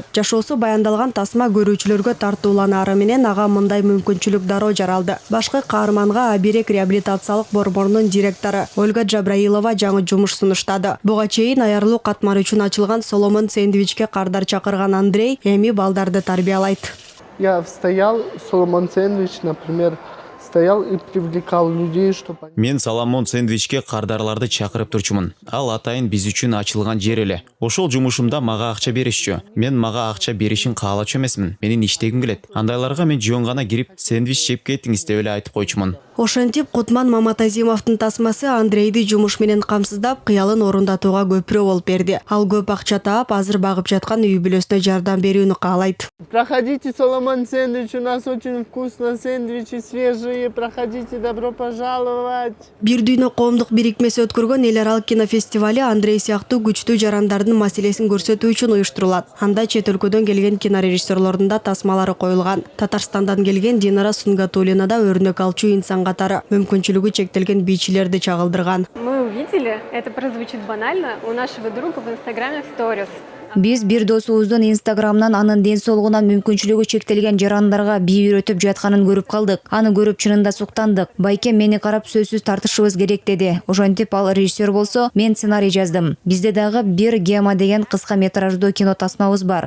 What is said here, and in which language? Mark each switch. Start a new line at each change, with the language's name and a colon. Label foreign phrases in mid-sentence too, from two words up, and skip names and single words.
Kyrgyz: Жашоосу баяндалган тасма көрүүчүлөргө тартууланаары менен ага мындай мүмкүнчүлүк дароо жаралды. Башкы каарманга Аберек реабилитациялык борборунун директору Ольга Джабраилова жаңы жумуш сунуштады. Буга чейин аярылуу катмары үчүн ачылган Соломон сэндвичке кардар чакырган Андрей эми балдарды тарбиялайт.
Russian: Я стоял, Соломон сэндвич, например, стоял и привлекал людей, чтобы...
Kyrgyz: Мен Соломон сэндвичке кардарларды чакырып турчумун. Ал атайын биз үчүн ачылган жер эле. Ошол жумушумда мага акча беришчү. Мен мага акча беришин каалачу эмесмин. Менин иштегим келет. Андайларга мен жөн гана кирип сэндвич жеп кетиңиз деп эле айтып койчумун. Ошентип Кутман Маматазимовдун тасмасы Андрейди жумуш менен камсыздап, кыялын орундатууга көпүрө болуп берди. Ал көп акча таап, азыр багып жаткан үй бүлөсүнө жардам берүүнү каалайт.
Russian: Проходите, Соломон сэндвич, у нас очень вкусно, сэндвичи свежие, проходите, добро пожаловать.
Kyrgyz: Бир дүйнө коомдук бирикмеси өткөргөн эл аралык кинофестивали Андрей сыяктуу күчтүү жарандардын маселесин көрсөтүү үчүн уюштурулат. Анда чет өлкөдөн келген кинорежиссерлордун да тасмалары коюлган. Татарстандан келген Динара Сунгатуллина да өрнөк алчу инсан катары мүмкүнчүлүгү чектелген бийчилерди чагылдырган.
Russian: Мы увидели, это прозвучит банально, у нашего друга в Инстаграме в сторис.
Kyrgyz: Биз бир досубуздун Инстаграмнан анын ден соолугунан мүмкүнчүлүгү чектелген жарандарга бий үйрөтүп жатканын көрүп калдык. Аны көрүп чынында суктандык. Байке мени карап сөзсүз тартышыбыз керек деди. Ошентип ал режиссер болсо, мен сценарий жаздым. Бизде дагы бир Гема деген кыска метраждуу кино тасмабыз бар.